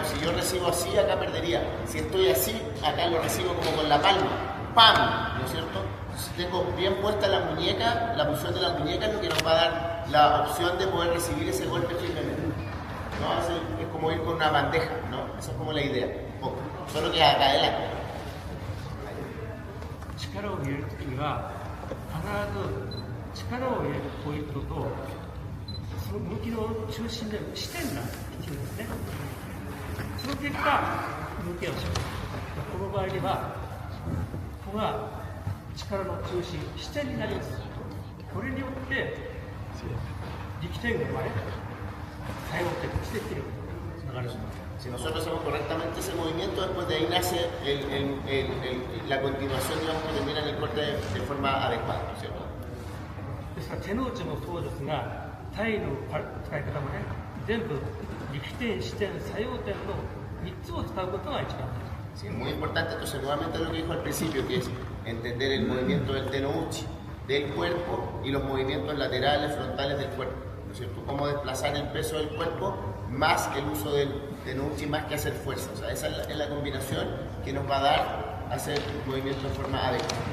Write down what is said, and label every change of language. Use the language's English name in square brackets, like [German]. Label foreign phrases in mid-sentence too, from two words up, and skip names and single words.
[Spanish] Si yo recibo así, acá perdería. Si estoy así, acá lo recibo como con la palma. ¡Pam! ¿No es cierto? Si tengo bien puesta la muñeca, la posición de la muñeca es lo que nos va a dar la opción de poder recibir ese golpe firmemente, ¿no? Es como ir con una bandeja, ¿no? Esa es como la idea. Solo que acá adelante. [Japanese] 力を入れるときには必ず力を入れるポイントとその動きの中心で視点が必要ですね。その結果動きをする。この場合にはここが力の中心視点になります。これによって力点が生まれ作用点として切るつながる。 [Spanish] Si nosotros hacemos correctamente ese movimiento, después de ahí nace la continuación, digamos, que termina en el corte de forma adecuada, ¿no es cierto? [Japanese] ですから手の内もそうですが、体の使い方もね、全部力点、視点、作用点の3つを使うことが一番大事。 [Spanish] Sí, muy importante, entonces nuevamente lo que dijo al principio, que es entender el movimiento del tenouchi, del cuerpo y los movimientos laterales, frontales del cuerpo, ¿no es cierto? Cómo desplazar el peso del cuerpo más el uso del tenouchi, más que hacer fuerza. O sea, esa es la combinación que nos va a dar hacer el movimiento de forma adecuada.